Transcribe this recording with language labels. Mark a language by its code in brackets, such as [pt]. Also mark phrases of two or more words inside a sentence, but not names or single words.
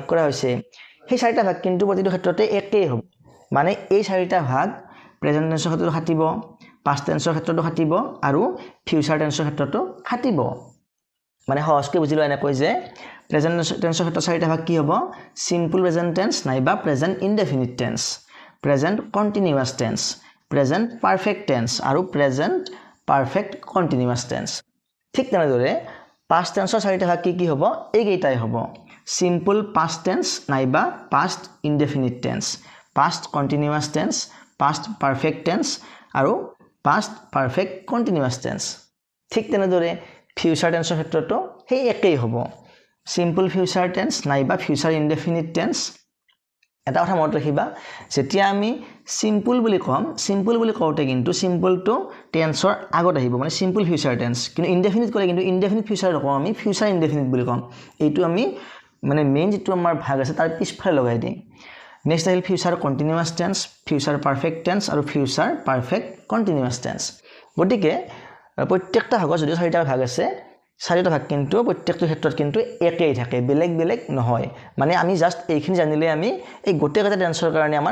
[as] কৰা হৈছে সেই চাৰিটা ভাগ কিন্তু প্ৰতিটো ক্ষেত্ৰতে একেই হ'ব মানে এই চাৰিটা ভাগ [en] present tenseৰ [as] ক্ষেত্ৰতো খাটিব [en] past tenseৰ [as] ক্ষেত্ৰতো খাটিব আৰু [en] future tenseৰ [as] ক্ষেত্ৰতো খাটিব মানে সহজকৈ বুজিলো এনেকৈ যে [en] present tenseৰ [as] ক্ষেত্ৰত চাৰিটা ভাগ কি হ'ব [en] simple present tense [as] নাইবা [en] present indefinite tense present continuous tense present perfect tense [as] আৰু [en] present perfect continuous tense [as] ঠিক তেনেদৰে [en] past tenseৰ [as] চাৰিটা ভাগ কি হ'ব এইকেইটাই হ'ব [en] simple past tense [as] নাইবা [en] past indefinite tense past continuous tense past perfect tense [as] আৰু [en] past perfect continuous tense [as] ঠিক তেনেদৰে [en] future tenseৰ [as] ক্ষেত্ৰতো সেই একেই হ'ব [en] simple future tense [as] নাইবা [en] future indefinite tense [as] এটা কথা মনত ৰাখিবা যেতিয়া আমি সিম্পল বুলি কম সিম্পল বুলি কওঁতে কিন্তু [en] simple to tenseৰ [as] আগত আহিব মানে [en] simple future tense [as] কিন্তু ইনডেফিনিট কৰে কিন্তু [en] indefinite future [as] নকওঁ আমি [en] future indefinite [as] বুলি কম এইটো আমি মানে মেইন যেটো আমাৰ ভাগ আছে তাৰ পিছফালে লগাই দিম নেক্সট আহিল [en] future continuous tense future perfect tense [as] আৰু [en] future perfect continuous tense [as] গতিকে প্ৰত্যেকটা ভাগত যদি চাৰিটা ভাগ আছে চাৰিটা ভাগ কিন্তু প্ৰত্যেকটো ক্ষেত্ৰত কিন্তু একেই থাকে বেলেগ বেলেগ নহয় মানে আমি জাস্ট এইখিনি জানিলে আমি এই গোটেইকেইটা টেন্সৰ কাৰণে আমাৰ